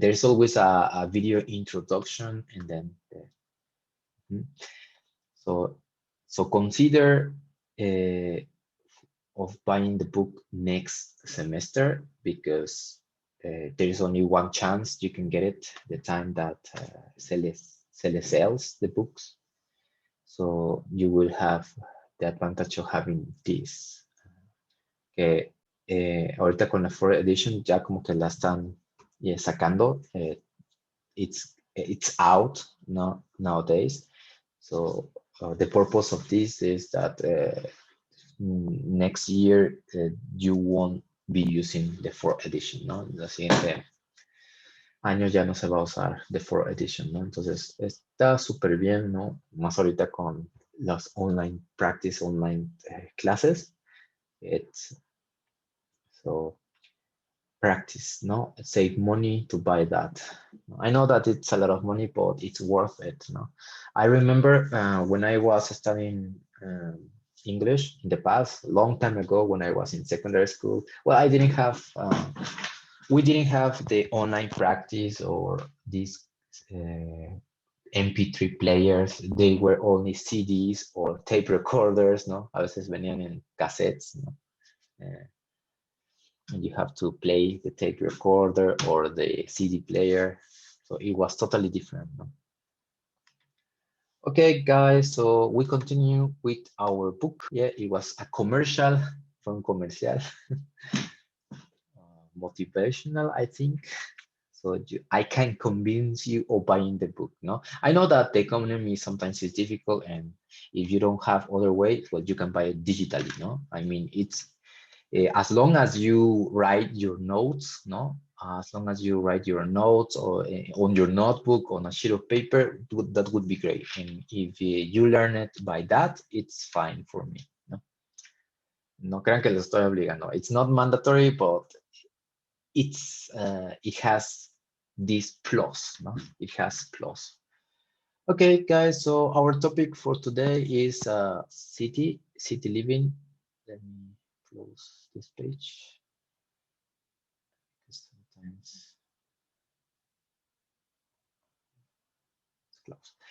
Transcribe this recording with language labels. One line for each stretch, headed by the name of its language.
English: There's always a video introduction, and then so consider of buying the book next semester, because there is only one chance you can get it the time that Cele sells the books. So you will have the advantage of having this.
Spanish: Que ahorita con la 4th edition ya como que la están sacando.
English: It's out nowadays. So the purpose of this is that next year you won't be using the 4th edition, ¿no?
Spanish: El siguiente año ya no se va a usar the 4th edition, ¿no? Entonces está súper bien, ¿no? Más ahorita con las online practice, online classes.
English: So practice, no? Save money to buy that. I know that it's a lot of money, but it's worth it, no? I remember when I was studying English in the past, long time ago, when I was in secondary school. Well, I didn't have, we didn't have the online practice or these MP3 players. They were only CDs or tape recorders, no?
Spanish: A veces venían en cassettes, no?
English: And you have to play the tape recorder or the CD player. So it was totally different, no? Okay, guys, so we continue with our book. Yeah, it was a commercial, from comercial, motivational, I think. So I can convince you of buying the book, no? I know that the economy sometimes is difficult, and if you don't have other way, well, you can buy it digitally, no? I mean, it's as long as you write your notes, no? As long as you write your notes or on your notebook on a sheet of paper, that would be great. And if you learn it by that, it's fine for me.
Spanish: No, no crean que les estoy obligando.
English: It's not mandatory, but it's it has this plus. No, it has plus. Okay, guys. So our topic for today is city living. Let me close this page. Sometimes it's closed.